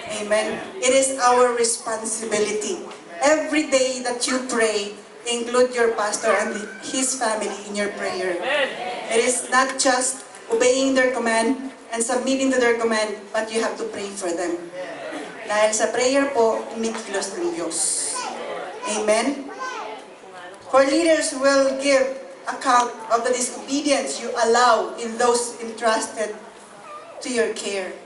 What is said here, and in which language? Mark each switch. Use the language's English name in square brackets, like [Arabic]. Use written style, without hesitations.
[English] Amen. It is our responsibility. Every day that you pray, include your pastor and his family in your prayer. It is not just obeying their command and submitting to their command, but you have to pray for them. [Filipino] Dahil sa prayer po, umikilos ng Diyos. Amen? [English] For leaders will give account of the disobedience you allow in those entrusted to your care.